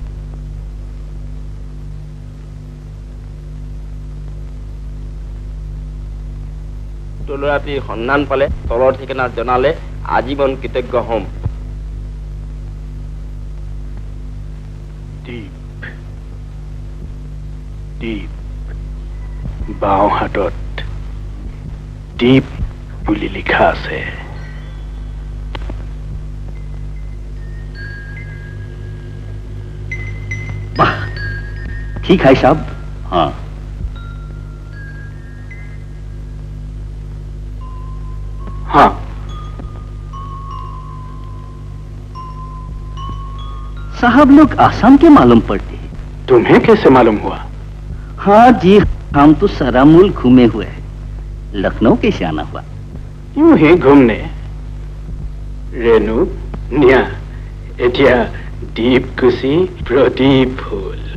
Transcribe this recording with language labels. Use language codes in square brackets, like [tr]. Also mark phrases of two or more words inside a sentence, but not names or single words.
[as] ল'ৰাটিৰ সন্ধান পালে তলৰ ঠিকনাত জনালে আজীৱন কৃতজ্ঞ হ'ম। দ্বীপ, বাওঁ হাতত দ্বীপ বুলি লিখা আছে। [hi] वाह, ठीक है साहब। हाँ, हाँ, साहब लोग आसाम के मालूम पड़ते हैं। तुम्हें कैसे मालूम हुआ? हाँ जी, हम तो सारा मुल्क घूमे हुए हैं। लखनऊ कैसे आना हुआ? यूं ही घूमने। रेणु, निया, एटिया दीप कुशी प्रदीप फूल।